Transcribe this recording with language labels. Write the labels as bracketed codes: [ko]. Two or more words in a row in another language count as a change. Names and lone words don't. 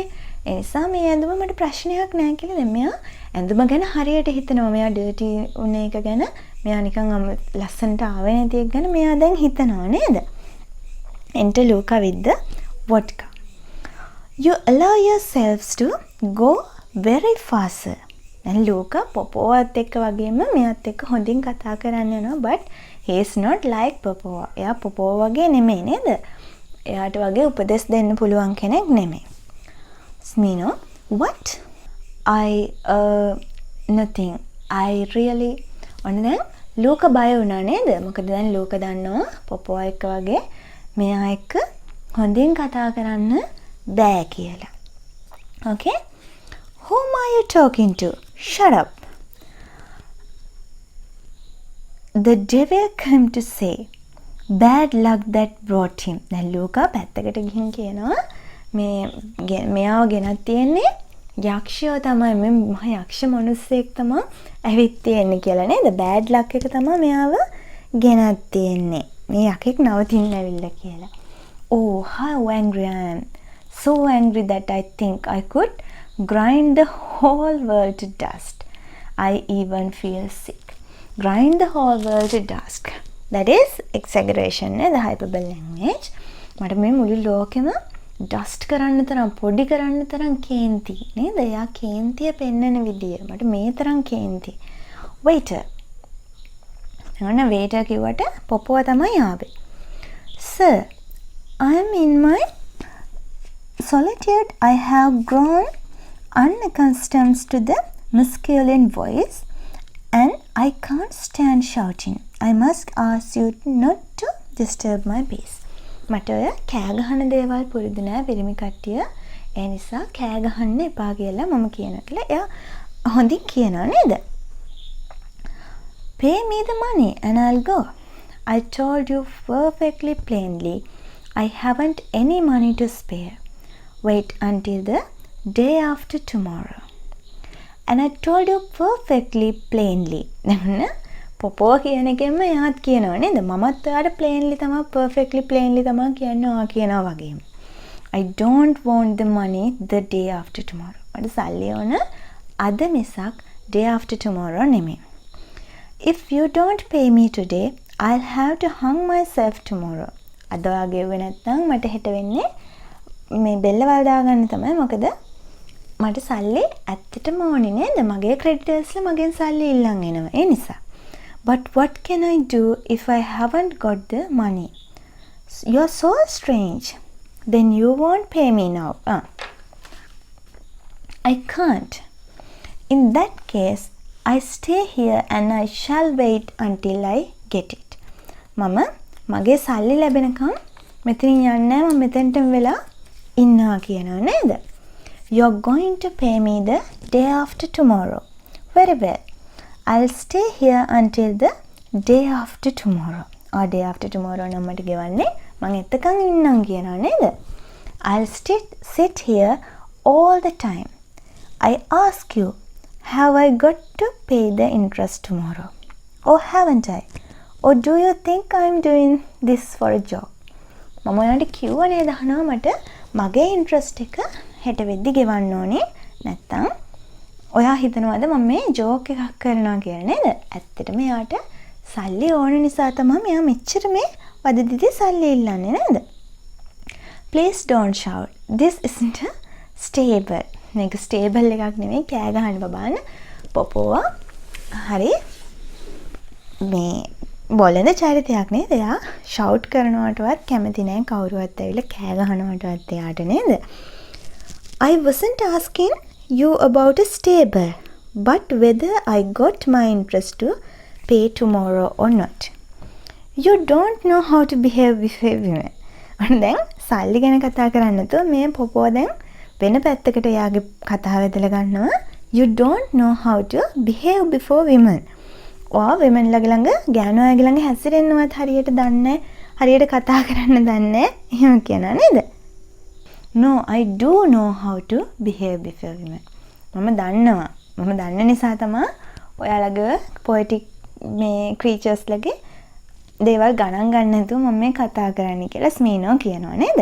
[si] ඒ නිසා මේ ඇඳුම මට ප්‍රශ්නයක් නැහැ කියලා දැන් මෙයා ඇඳුම ගැන හරියට හිතනවා. මෙයා dirty උන එක ගැන මෙයා නිකන් ලස්සනට ආවේ නැති එක ගැන මෙයා දැන් හිතනවා නේද? [en] Enter Luca with the vodka. You allow yourselves to go very fast. [si] දැන් ලූකා පොපෝවත් එක්ක වගේම මෙයාත් එක්ක හොඳින් කතා කරන්න යනවා. [en] but he is not like පොපෝ. [si] එයා පොපෝ වගේ නෙමෙයි නේද? එයාට වගේ උපදෙස් දෙන්න පුළුවන් කෙනෙක් නෙමෙයි. [en] Smirnov, what? Nothing. I really... [si] ඔන්න දැන් ලූකා බය වුණා නේද? මොකද දැන් ලූකා දන්නවා පොපෝ එක්ක වගේ මෙයා එක්ක හොඳින් කතා කරන්න බෑ කියලා. [en] Okay? Whom are you talking to? Shut up. The devil came to say. Bad luck that brought him. [si] දැන් ලූකා පැත්තකට ගිහින් කියනවා මෙයාව ගෙනත් තියෙන්නේ යක්ෂයෝ තමයි. මේ මහ යක්ෂ මිනිස්සෙක් තමයි ඇවිත් තියෙන්නේ කියලා නේද? [en] bad luck [si] එක තමයි මෙයාව ගෙනත් තියෙන්නේ. මේ යකෙක් නවතින්න ඇවිල්ලා කියලා. [en] Oh, how angry I am. So angry that I think I could grind the whole world to dust. I even feel sick. Grind the whole world to dust. That is exaggeration, the hyperbole language. [si] මට මේ මුළු ලෝකෙම dust කරන්න තරම් පොඩි කරන්න තරම් කේන්ති නේද? එයා කේන්තිය පෙන්වන විදිය. මට මේ තරම් කේන්ති. waiter. නෝන waiter කිව්වට පොපුව තමයි ආවේ. [en] Sir, I am in my solitude. I have grown unaccustomed to the masculine voice and I can't stand shouting. I must ask you not to disturb my peace. [si] මට ඔය කෑ ගහන දේවල් පුරුදු නෑ පිරිමි කට්ටිය. ඒ නිසා කෑ ගහන්න එපා කියලා මම කියනවා කියලා එයා හොඳින් කියනවා නේද? [en] Pay me the money and I'll go. I told you perfectly plainly I haven't any money to spare. Wait until the day after tomorrow. And I told you perfectly plainly. [si] පොපෝ කියන එකෙන්ම එයාත් කියනවා නේද? මමත් ඔයාට plainly තමයි [en] perfectly plainly [si] තමයි කියනවා වගේම. [en] I don't want the money the day after tomorrow. [si] මට සල්ලි ඕන අද මිසක් [en] day after tomorrow [si] නෙමෙයි. [en] If you don't pay me today, I'll have to hang myself tomorrow. [si] අද ඔයා ගෙව්වේ නැත්නම් මට හෙට වෙන්නේ මේ බෙල්ල වල දාගන්න තමයි. මොකද මට සල්ලි ඇත්තටම ඕනේ නේද? මගේ ක්‍රෙඩිටර්ස්ලා මගෙන් සල්ලි ඉල්ලන් එනවා. ඒ නිසා. [en] But what can I do if I haven't got the money? You're so strange. Then you won't pay me now. I can't. In that case, I stay here and I shall wait until I get it. [si] මම මගේ සල්ලි ලැබෙනකම් මෙතනින් යන්නේ නැහැ. මම මෙතෙන්ටම වෙලා ඉන්නවා කියනවා නේද? [en] You're going to pay me the day after tomorrow. Very well. I'll stay here until the day after tomorrow. Or day after tomorrow [si] නම් මට ගෙවන්නේ මම එතකන් ඉන්නම් කියනවා නේද? [en] I'll sit here all the time. I ask you, have I got to pay the interest tomorrow? Or haven't I? Or do you think I'm doing this for a joke? [si] මම ඔයාලට කිව්වා නේද අහනවා මට මගේ ඉන්ට්‍රස්ට් එක හෙට වෙද්දි ගෙවන්න ඕනේ නැත්තම් ඔයා හිතනවාද මම මේ ජෝක් එකක් කරනවා කියලා නේද? ඇත්තටම එයාට සල්ලි ඕන නිසා තමයි මෙයා මෙච්චර මේ වදදිදී සල්ලි ඉල්ලන්නේ නේද? [en] Please don't shout. This isn't a stable. [si] මේක stable එකක් නෙමෙයි. කෑ ගහන්න බබාන පොපෝවා. හරි. මේ බොළඳ චරිතයක් නේද? එයා shout කරනවටවත් කැමති නැහැ. කවුරුවත් ඇවිල්ලා කෑ ගහනවටවත් එයාට නේද? [en] I wasn't asking you about a stable, but whether I got my interest to pay tomorrow or not. You don't know how to behave with women. And then [si] සල්ලි ගැන කතා කරන්නේ නැතුව මේ පොපෝ දැන් වෙන පැත්තකට යාගේ කතාව ඇදලා ගන්නවා. [en] You don't know how to behave before women. [si] ඔයා women ළඟ ගෑනු අයගේ ළඟ හැසිරෙන්නවත් හරියට දන්නේ හරියට කතා කරන්න දන්නේ එහෙම කියනවා නේද? [en] No, I do know how to behave before women. [si] මම දන්නවා. මම දන්න නිසා තමයි ඔයාලගේ poetic මේ creatures ලගේ දේවල් ගණන් ගන්න නැතුව මම මේ කතා කරන්නේ කියලා ස්මීනෝ කියනවා නේද?